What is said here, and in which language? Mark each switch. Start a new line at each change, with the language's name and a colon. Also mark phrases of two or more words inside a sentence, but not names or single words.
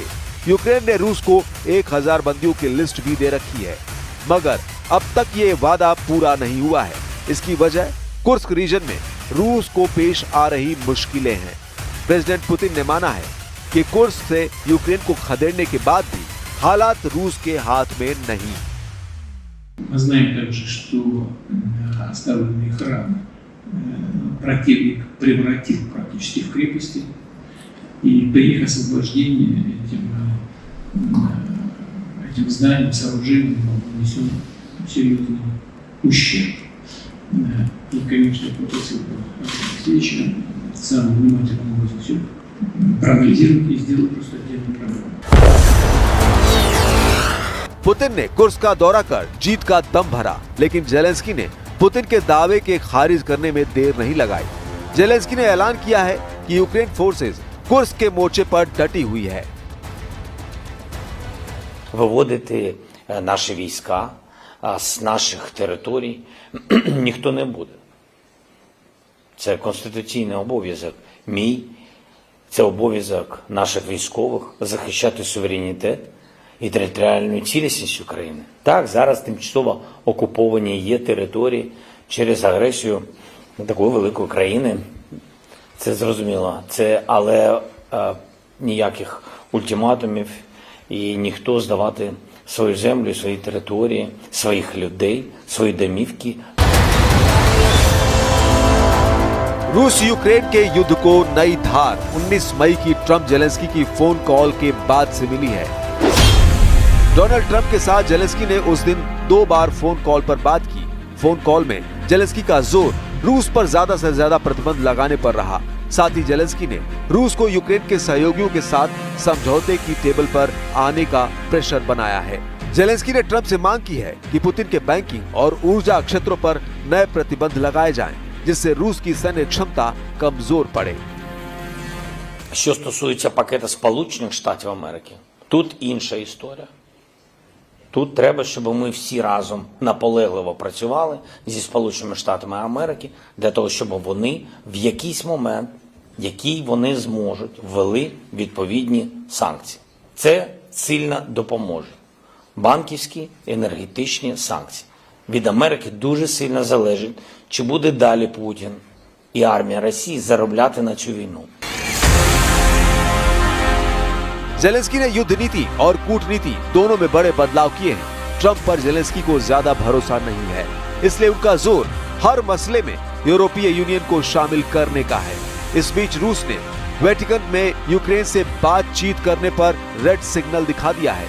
Hindi: यूक्रेन ने रूस को 1000 बंदियों की लिस्ट भी दे रखी है, मगर अब तक ये वादा पूरा नहीं हुआ है। इसकी वजह कुर्स्क रीजन में रूस को पेश आ रही मुश्किलें हैं। प्रेसिडेंट पुतिन ने माना है कि कुर्स्क से यूक्रेन को खदेड़ने के बाद भी हालात रूस के हाथ में नहीं।
Russian: Мы знаем также, что оставленный храм противник превратил практически в крепости, и при их освобождении этим зданием, сооружением был нанесен серьезный ущерб. И, конечно, попросил бы Алексеевича самым внимательным образом все проанализировать и сделать просто отдельную программу.
Hindi: पुतिन ने कुर्स्क का दौरा कर जीत का दम भरा, लेकिन जेलेंस्की ने पुतिन के दावे के खारिज करने में देर नहीं लगाई। जेलेंस्की ने ऐलान किया है कि यूक्रेन फोर्सेस कुर्स्क के मोर्चे पर डटी हुई है।
Ukrainian: Виводити наші війська з наших територій ніхто не буде. Це конституційний обов'язок мій, це обов'язок наших військових захищати суверенітет і територіальну цілісність України. Так, зараз тимчасово окуповані є території через агресію такої великої країни. Це зрозуміло. Але ніяких ультиматумів і ніхто здавати свою землю, свої території, своїх людей, свої домівки.
Hindi: रूस यूक्रेन के युद्ध को नई धार 19 मई की ट्रंप जेलेंस्की की
English: phone call
Hindi: के बाद से मिली है। डोनाल्ड ट्रंप के साथ जेलेंस्की ने उस दिन 2 बार
English: phone call
Hindi: पर बात की।
English: phone call
Hindi: में जेलेंस्की का जोर रूस पर ज्यादा से ज्यादा प्रतिबंध लगाने पर रहा। साथ ही जेलेंस्की ने रूस को यूक्रेन के सहयोगियों के साथ समझौते की टेबल पर आने का प्रेशर बनाया है। जेलेंस्की ने ट्रंप से मांग की है कि पुतिन के बैंकिंग और ऊर्जा क्षेत्रों पर नए प्रतिबंध लगाए जाएं, जिससे रूस की सैन्य क्षमता कमजोर पड़े।
Ukrainian: Що стосується пакету Сполучених Штатів Америки, тут інша історія. Тут треба, щоб ми всі разом наполегливо працювали зі Сполученими Штатами Америки для того, щоб вони в якийсь момент, який вони зможуть, ввели відповідні санкції. Це сильно допоможе. Банківські, енергетичні санкції. Від Америки дуже сильно залежить, чи буде далі Путін і армія Росії заробляти на цю війну.
Hindi: जेलेंस्की ने युद्ध नीति और कूटनीति दोनों में बड़े बदलाव किए हैं। ट्रंप पर जेलेंस्की को ज्यादा भरोसा नहीं है, इसलिए उनका जोर हर मसले में यूरोपीय यूनियन को शामिल करने का है। इस बीच रूस ने वेटिकन में यूक्रेन से बातचीत करने पर
English: red signal
Hindi: दिखा दिया है।